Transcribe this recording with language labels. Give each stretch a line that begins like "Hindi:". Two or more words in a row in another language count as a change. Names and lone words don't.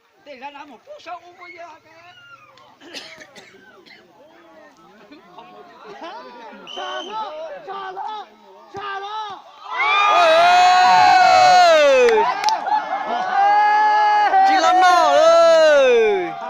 Vietnamese: Thì ra một phút sau bây giờ
Chinese: 杀了，杀了，杀了！
Vietnamese: Chị lắm nào ơi.